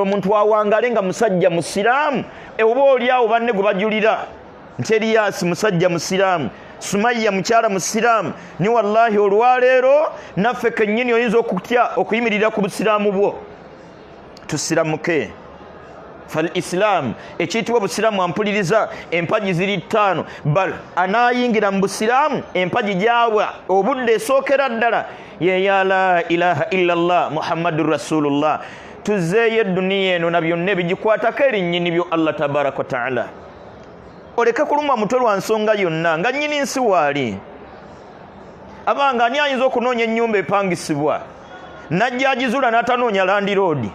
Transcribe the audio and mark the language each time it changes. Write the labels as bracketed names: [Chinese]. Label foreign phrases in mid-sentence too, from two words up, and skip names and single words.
[Ganda] Omuntu awangale nga musajja musiraamu. Oba oli awo banne gwe bajulira nti Eriyasi musajja musiraamu, Sumaya mukyala musiraamu, ni wallahi olwaleero naffe kennyini oyinza okutya okuyimirira ku busiraamu bwo. Tusiramuke. [Arabic] فالإسلام [Ganda] ekiyitibwa busiraamu ampuliriza empagi ziri 5, bal anaayingira mu busiraamu empagi gyabwa obudde esookera ddala ye ya [Arabic] لا إله إلا الله محمد رسول الله. [Ganda] Tuzeeyo edduniya eno na byonna ebigikwatako erinnyini byo Allah [Arabic] تبارك وتعالى. [Ganda] Oleke kulumwa mutwe lwa nsonga yonna nga nnyini nsi waali. Abanga ani ayinza okunoonya ennyumba epangisibwa najja agizula n'atanoonya landiroodi?